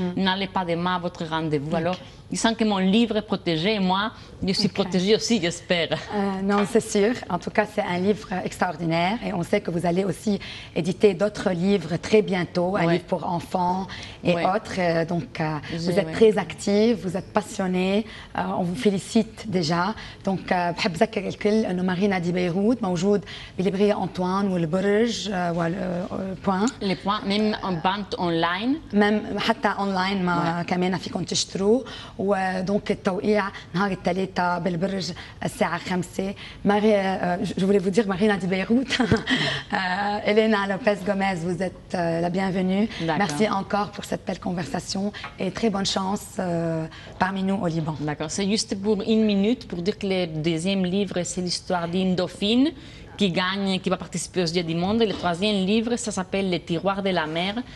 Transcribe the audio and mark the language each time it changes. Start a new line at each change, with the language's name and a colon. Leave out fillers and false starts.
French: N'allez pas demain à votre rendez-vous. Alors, il sent que mon livre est protégé et moi, je suis protégée aussi, j'espère. Non, c'est sûr. En tout cas, c'est un livre extraordinaire et on sait que vous allez aussi éditer d'autres livres très bientôt, un livre pour enfants et autres. Donc, vous êtes très active, vous êtes passionnée. On vous félicite déjà.
Arabic: Donc, بحب أذكر الكل إنه مارينا دي بيروت موجود بليبرية أنطوان والبرج والبوان.
French: Les points, même en vente online. même
Arabic: حتى اونلاين ما كمان فيكم تشتروا ودونك التوقيع نهار الثلاثاء بالبرج الساعه 5
French: je voulais vous dire
Arabic: Marina de Beyrouth.
French: Elena Lopez Gomez, vous êtes la bienvenue. Merci encore pour cette belle conversation et très bonne chance parmi nous au Liban. D'accord, c'est juste pour une minute pour dire que le deuxième livre c'est l'histoire d'une dauphine qui va participer aux Jeux du Monde. Et le troisième livre, ça s'appelle Les Tiroirs de la mer.